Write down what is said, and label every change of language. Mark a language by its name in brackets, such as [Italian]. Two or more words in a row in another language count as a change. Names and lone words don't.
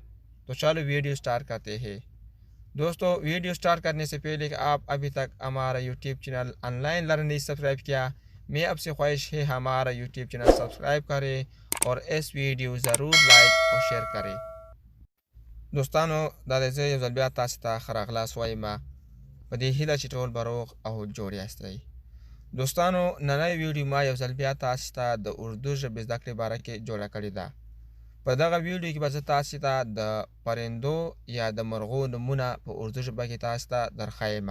[Urdu] تو چلو ویڈیو سٹارٹ کرتے ہیں۔ دوستو، ویڈیو سٹارٹ کرنے سے پہلے کہ آپ ابھی تک ہمارا یوٹیوب چینل آن لائن لرن نہیں سبسکرائب کیا، میں آپ سے خواہش ہے ہمارا یوٹیوب چینل سبسکرائب کریں اور اس ویڈیو ضرور لائک اور شیئر کریں. [Pashto] दोस्तानो, دا زه یو ځل بیا تاسو ته ښه راغلاست وایم په دې هیله چې ټول به روغ او جوړ یاستئ. دوستانو، نننۍ ویډیو ما یو ځل بیا تاسو ته د اردو ژبې زده کړې باره کې جوړه کړې ده. په دغه ویډیو کې به زه تاسو ته د پرندو یا د مرغو نومونه په اردو ژبه کې تاسو ته درښایم.